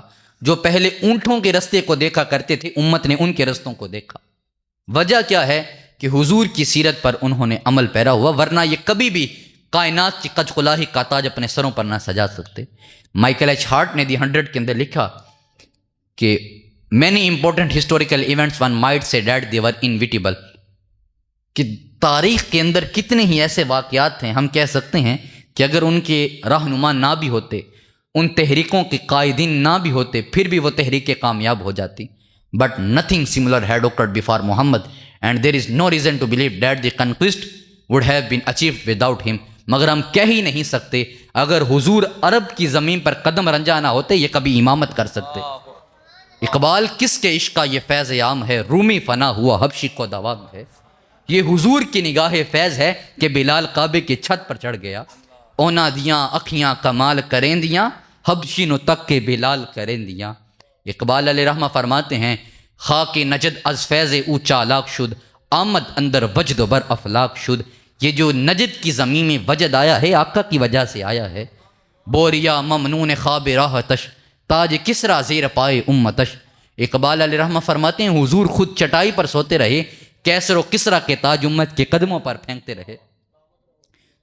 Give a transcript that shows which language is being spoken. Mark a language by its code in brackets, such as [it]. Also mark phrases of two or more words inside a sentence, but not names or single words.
[ur] جو پہلے اونٹوں کے رستے کو دیکھا کرتے تھے، امت نے ان کے رستوں کو دیکھا۔ وجہ کیا ہے؟ کہ حضور کی سیرت پر انہوں نے عمل پیرا ہوا، ورنہ یہ کبھی بھی کائنات کی قج قلاہی کا تاج اپنے سروں پر نہ سجا سکتے۔ مائیکل ایچ ہارٹ نے دی 100 کے اندر لکھا کہ [en] many important historical events one might say that they were inevitable، [ur] کہ تاریخ کے اندر کتنے ہی ایسے واقعات ہیں ہم کہہ سکتے ہیں کہ اگر ان کے رہنما نہ بھی ہوتے، ان تحریکوں کے قائدین نہ بھی ہوتے، پھر بھی وہ تحریکیں کامیاب ہو جاتی۔ [en] But nothing similar had occurred before Muhammad and there is no reason to believe that the conquest would have been achieved without him۔ [ur] مگر ہم کہہ ہی نہیں سکتے اگر حضور عرب کی زمین پر قدم رنجا نہ ہوتے یہ کبھی امامت کر سکتے۔ اقبال کس کے عشق کا یہ فیض عام ہے، رومی فنا ہوا حبشی کو دوام ہے۔ یہ حضور کی نگاہ فیض ہے کہ بلال کعبے کی چھت پر چڑھ گیا، [pa] اونا دیاں اکھیاں کمال کریں دیاں، حبشی نو تک کے بلال کریں دیاں۔ [ur] اقبال علیہ رحمہ فرماتے ہیں، [fa] خاک نجد از فیض او چالاک شد، آمد اندر وجد و بر افلاک شد۔ [ur] یہ جو نجد کی زمین میں وجد آیا ہے آقا کی وجہ سے آیا ہے۔ [fa] بوریا ممنون خواب راحتش، تاج کسرا زیر پائے امتش۔ [ur] اقبال علیہ رحمہ فرماتے ہیں حضور خود چٹائی پر سوتے رہے، کیسر و کسرا کے تاج امت کے قدموں پر پھینکتے رہے۔